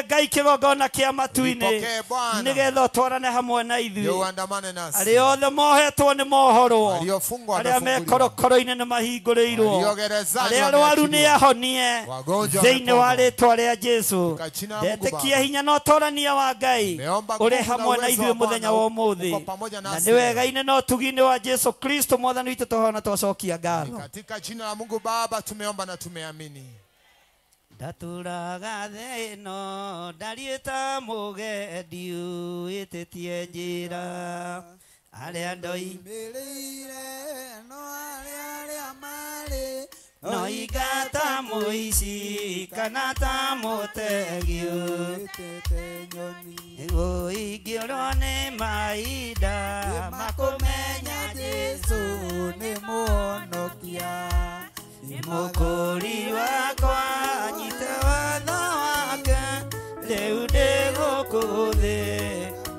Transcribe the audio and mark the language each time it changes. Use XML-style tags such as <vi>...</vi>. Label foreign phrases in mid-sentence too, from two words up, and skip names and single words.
<ki>Ngai kĩgongona kĩa matu-inĩ nĩgetha ũtwarane hamwe na ithuĩ arĩa othe mohetwo nĩ mohorwo arĩa me korokoro-inĩ nĩ mahingũrĩirwo arĩa arwaru nĩ ahonie thĩinĩ wa rĩĩtwa rĩa Jesũ ndetĩkia hinya na ũtorania wa Ngai ũrĩ hamwe na ithuĩ mũthenya wa ũmũthĩ na nĩ wega-inĩ na ũtugi-inĩ wa Jesũ Kristo mwathani witũ tũhona twacokia ngatho</ki> <sw>katika jina la Mungu Baba tumeomba na tumeamini.</sw> <ki>ndatũraga thĩ ĩno ndariĩ ta mũgendi wĩtĩtie njĩra arĩa ndoimĩrĩire no arĩa marĩ no ingata mũici kana ta mũtegi wĩtĩte nyoni ĩgũ ingĩũrwo nĩ mahinda makũmenya Jesũ nĩ mũhonokia nĩ mũkũri wakwa nyite watho wake rĩu ndĩ gũkũ thĩ</ki>